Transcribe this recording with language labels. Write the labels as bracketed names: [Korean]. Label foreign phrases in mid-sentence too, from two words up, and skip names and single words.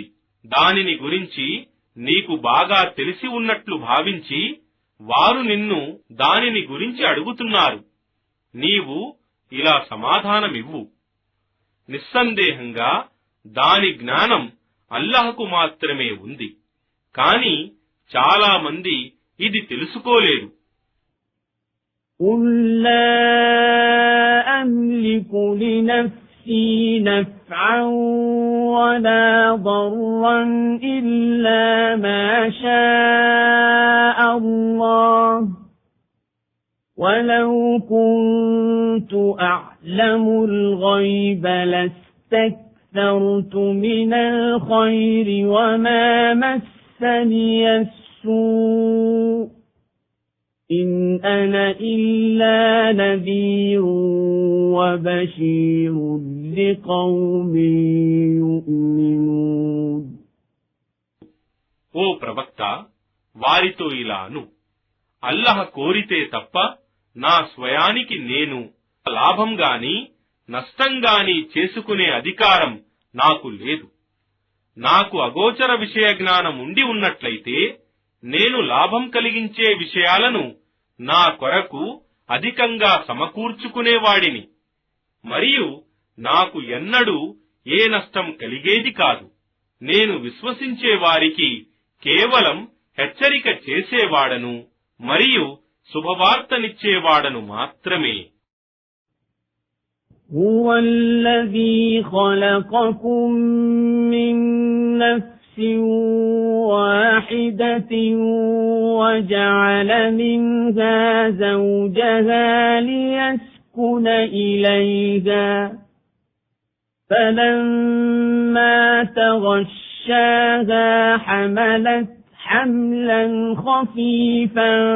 [Telugu] దానిని గురించి నీకు బాగా తెలిసి ఉన్నట్లు భావించి వారు నిన్ను దానిని గురించి అడుగుతున్నారు. నీవు ఇలా సమాధానమివ్వు, నిస్సందేహంగా దాని జ్ఞానం అల్లాహ్కు మాత్రమే ఉంది. కాని చాలా మంది ఇది తెలుసుకోలేరు. [Arabic] قل لا أملك لنفسي نفعا ولا ضرا إلا ما شاء الله ولو كنت أعلم الغيب لاستكثرت من الخير وما مسني السوء إن أنا إلا نذير وبشير لقوم يؤمنون. [Telugu] ఓ ప్రవక్త, వారితో ఇలాను, అల్లహ కోరితే తప్ప నా స్వయానికి నేను లాభం గాని నష్టం గాని చేసుకునే అధికారం నాకు లేదు. నాకు అగోచర విషయ జ్ఞానం ఉండి ఉన్నట్లయితే నేను లాభం కలిగించే విషయాలను నా కొరకు అధికంగా సమకూర్చుకునేవాడిని, మరియు నాకు ఎన్నడూ ఏ నష్టం కలిగేది కాదు. నేను విశ్వసించే వారికి కేవలం హెచ్చరిక చేసేవాడను మరియు శుభవార్తనిచ్చేవాడను మాత్రమే. [Arabic] هو الذي خلقكم من نفس واحدة وجعل منها زوجها ليسكن إليها فلما تغشاها حملت حملا خفيفا